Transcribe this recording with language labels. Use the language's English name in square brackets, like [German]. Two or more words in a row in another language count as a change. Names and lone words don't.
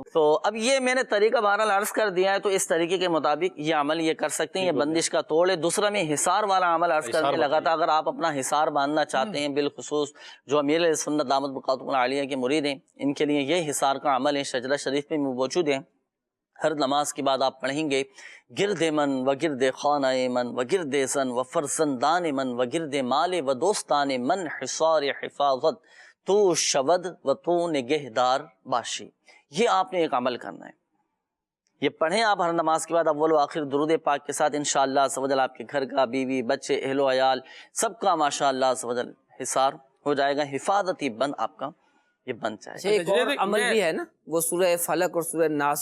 [Urdu] تو اب یہ میں نے طریقہ بہرحال عرض کر دیا ہے، تو اس طریقے کے مطابق یہ عمل یہ کر سکتے ہیں. یہ بندش کا توڑ ہے. دوسرا میں حصار والا عمل عرض کرنے لگا تھا. اگر آپ اپنا حصار باندھنا چاہتے ہیں، بالخصوص جو امیر سنت [Arabic] دامت بقاتم العالیہ [Urdu] کے مرید ہیں، ان کے لیے یہ حصار کا عمل ہے. شجرہ شریف میں موجود ہے. ہر نماز کے بعد آپ پڑھیں گے، [Persian] گرد من و گرد خانہ من و گرد زن و فرزندان من و گرد مال و دوستان من حصار حفاظت تو شود و تو نگہدار باشی. [Urdu] یہ آپ نے ایک عمل کرنا ہے. یہ پڑھیں آپ ہر نماز کے بعد اول و آخر درود پاک کے ساتھ. [Arabic] انشاءاللہ عز و جل [Urdu] آپ کے گھر کا، بیوی بچے، اہل و عیال سب کا [Arabic] ماشاءاللہ عز و جل [Urdu] حصار ہو جائے گا، حفاظتی بند آپ کا یہ بن جائے گا. ایک اور عمل بھی ہے نا، وہ سورہ فلق اور سورہ ناس.